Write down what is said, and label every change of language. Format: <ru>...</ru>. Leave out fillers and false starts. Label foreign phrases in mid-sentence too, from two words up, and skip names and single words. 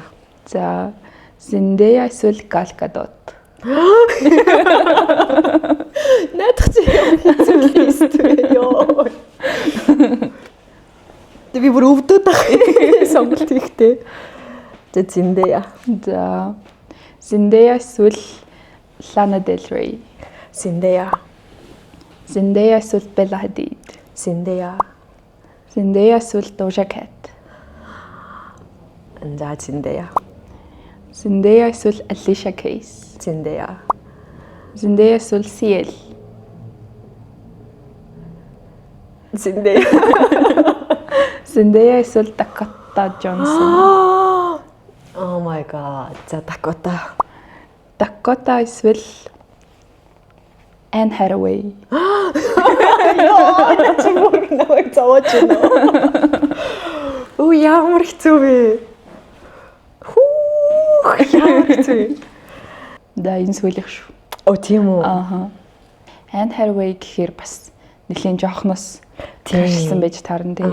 <mn>За Zendaya эсвэл Gal Gadot. Наадах чи ямар хэцүү лист вэ ёо. Тэ би бүр өвдөд байгаа сонголт ихтэй. За Zendaya. За Zendaya эсвэл Lana Del Rey. Zendaya. Zendaya эсвэл Bella Hadid. Zendaya. Zendaya эсвэл Doja Cat. За Zendaya. Zendaya эсвэл Alicia Keys. Zendaya. Zendaya эсвэл CL. Zendaya. Zendaya эсвэл Dakota Johnson.</mn> <en>Oh my god.</en> <mn>За Dakota. Dakota эсвэл Anne Hathaway. Ёо, чи бүр намайг зовооч байна. Оо ямар хэцүү вэ? Ямар хэцүү. Да энэ сүүлийнх шүү. Оо тийм үү. Anne Hathaway гэхээр бас нэлийн жоохноос тэрсэн байж таарна тий.</mn>